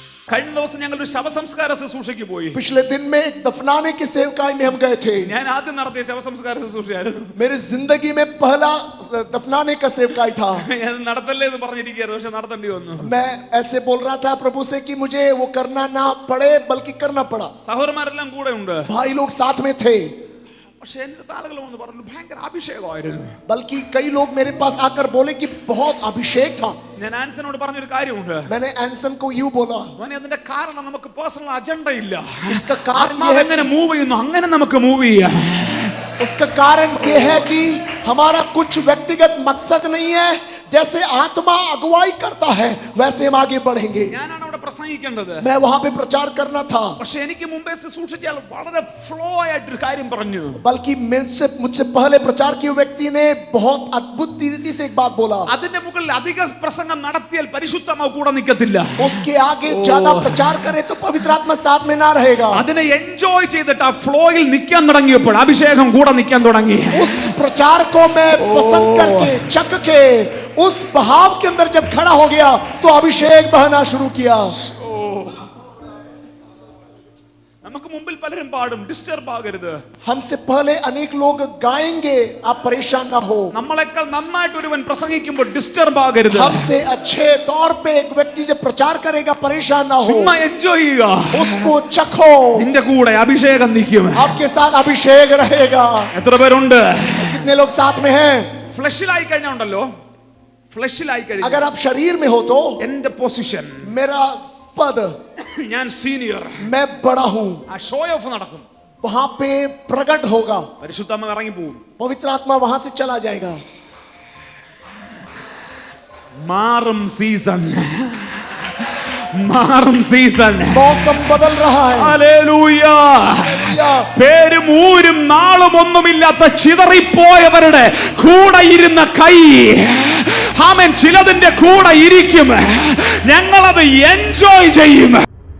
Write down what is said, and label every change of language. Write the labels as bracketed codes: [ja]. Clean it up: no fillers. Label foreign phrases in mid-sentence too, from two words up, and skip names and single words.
[ml] കഴിഞ്ഞ ദിവസം ഞങ്ങൾ ഒരു ശവസംസ്കാര ശുശ്രൂഷയ്ക്ക് പോയി. [hi] पिछले दिन में एक दफनाने की सेवकाई में हम गए थे. [ml] ഞാൻ ആദ്യം നടത്തിയ ശവസംസ്കാര ശുശ്രൂഷയായിരുന്നു. [hi] मेरी जिंदगी में पहला दफनाने का सेवकाई था. [ml] ഞാൻ നടത്തല്ലേ എന്ന് പറഞ്ഞിരിക്കുകയായിരുന്നു, പക്ഷെ നടത്തേണ്ടി വന്നു. [hi] मैं ऐसे बोल रहा था प्रभु से कि मुझे वो करना ना पड़े बल्कि करना पड़ा. [ml] സഹോദരന്മാരെല്ലാം കൂടെ ഉണ്ട്. [hi] भाई लोग साथ में थे. [ml] പക്ഷെ എന്റെ താളുകൾ വന്ന് പറഞ്ഞു ഭയങ്കര അഭിഷേകമായിരുന്നു. [hi] बल्कि कई लोग मेरे पास आकर बोले कि बहुत अभिषेक था. [ml] ഞാൻ ആൻസനോട് പറഞ്ഞൊരു കാര്യമുണ്ട്. [hi] मैंने एंसन को यूं बोला, [ml] മോനെ അതിന്റെ കാരണം നമുക്ക് [en] personal agenda [ml] ഇല്ല. [hi] उसका कारण [ml] ആത്മാവ് എങ്ങനെ മൂവ് ചെയ്യുന്നു അങ്ങനെ നമുക്ക് മൂവ് ചെയ്യാം. [hi] उसका कारण ये है कि हमारा कुछ व्यक्तिगत मकसद नहीं है. जैसे आत्मा अगुवाई करता है वैसे हम आगे बढ़ेंगे. [ml] ഞാനാണ് അവിടെ പ്രസംഗിക്കേണ്ടത്. [hi] मैं वहां पे प्रचार करना था. [ml] പക്ഷെ എനിക്ക് മുമ്പേ ശുശ്രൂഷിച്ചാൽ വളരെ ഫ്ലോ ആയിട്ടൊരു കാര്യം പറഞ്ഞു. [hi] बल्कि मुझसे पहले प्रचार किए व्यक्ति ने बहुत अद्भुत रीति से एक बात बोला. [ml] അതിന്റെ മുകളിൽ അധിക പ്രസംഗം നടത്തിയാൽ പരിശുദ്ധാത്മാവ് കൂടെ നിൽക്കത്തില്ല. [hi] उसके आगे ज्यादा प्रचार करे तो पवित्र आत्मा साथ में ना रहेगा. [ml] അതിനെ എൻജോയ് ചെയ്തിട്ട് ആ ഫ്ലോയിൽ നിൽക്കാൻ തുടങ്ങിയപ്പോൾ അഭിഷേകം കൂടെ നിൽക്കാൻ തുടങ്ങി. [hi] उस प्रचार को मैं पसंद करके चख के उस बहाव के अंदर जब खड़ा हो गया तो अभिषेक बहना शुरू किया. [ml] നമുക്ക് മുമ്പിൽ പലരും പാടും, ഡിസ്റ്റർബ് ആകരുത്. [hi] हमसे पहले अनेक लोग गाएंगे, आप परेशान ना हो. [ml] നമ്മളെക്കാൾ നന്നായിട്ട് ഒരുവൻ പ്രസംഗിക്കുമ്പോൾ ഡിസ്റ്റർബ് ആകരുത്. [hi] हमसे अच्छे तौर पे एक व्यक्ति जब प्रचार करेगा परेशान ना हो. [ml] ചുമ്മാ എൻജോയ് ചെയ്യുക. [hi] उसको चखो. [ml] നിന്റെ കൂടെ അഭിഷേകം നിൽക്കും. [hi] आपके साथ अभिषेक रहेगा. [ml] എത്ര പേരുണ്ട്? [hi] कितने लोग साथ में हैं? [ml] ഫ്ലഷിലായി കഴിഞ്ഞാൽ ഉണ്ടല്ലോ, ഫ്ലഷിലായി കഴിഞ്ഞാൽ [hi] अगर आप शरीर में हो तो [ml] എന്റെ പൊസിഷൻ, [hi] मेरा पद, [ml] ഞാൻ സീനിയർ, [hi] मैं बड़ा हूं, [ml] ആ [en] show off [ml] നടക്കും. [hi] वहां पे प्रकट होगा. [ml] പരിശുദ്ധാത്മാവ് ഇറങ്ങി പോകും. [hi] पवित्र आत्मा वहां से चला जाएगा. [ml] മാറും സീസൺ, മാറും സീസൺ. [hi] मौसम बदल रहा है. [ml] ഹല്ലേലൂയ. പേരും ഊരും നാളും ഒന്നുമില്ലാത്ത ചിതറിപ്പോയവരുടെ കൂടെ ഇരുന്ന കൈ, ആമേൻ, ചിലതിന്റെ കൂടെ ഇരിക്കും. ഞങ്ങളത് എൻജോയ് ചെയ്യും.